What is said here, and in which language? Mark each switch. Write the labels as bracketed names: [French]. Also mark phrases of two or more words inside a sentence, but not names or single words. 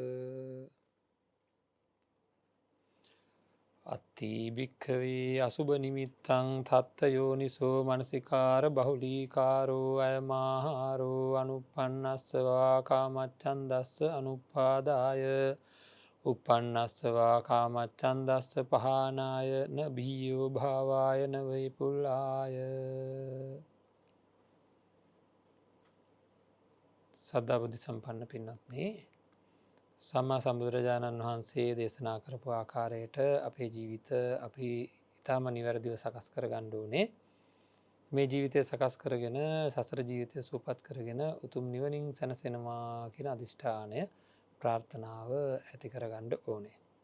[Pali] අත්ති භික්ඛවේ අසුභ නිමිත්තං තත්ත යෝනිසෝ මනසිකාර බහුලීකාරෝ අයමාහාරෝ අනුප්පන්නස්සවා කාමච්ඡන්දස්ස අනුපාදාය උපන්නස්සවා කාමච්ඡන්දස්ස පහනාය න බියෝ භාවාය න වෛපුල්ලාය. [Sinhala] සද්ධා බුද්ධ සම්පන්න පින්වත්නි, සම්මා සම්බුදුරජාණන් වහන්සේ දේශනා කරපු ආකාරයට අපේ ජීවිත අපි ඉතාම නිවැරදිව සකස් කර ගන්න ඕනේ. මේ ජීවිතය සකස් කරගෙන සසර ජීවිතය සූපත් කරගෙන උතුම් නිවනින් සැනසෙනවා කියන අධිෂ්ඨානය ප්‍රාර්ථනාව ඇති කරගන්න ඕනේ.